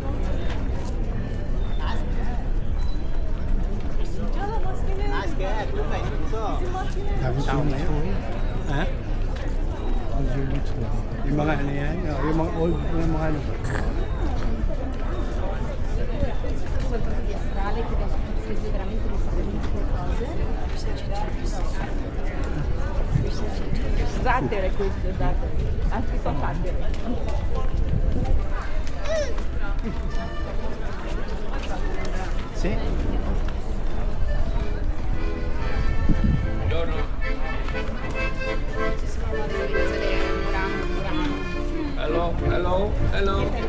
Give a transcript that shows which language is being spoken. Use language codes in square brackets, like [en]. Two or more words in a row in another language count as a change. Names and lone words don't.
[tl] Daming tao na yun. Ha? Yung mga ano yan, yung mga old, yung mga ano. [it] Zattere queste, zattere. Anche sono zattere. [en] See? Hello, hello, hello.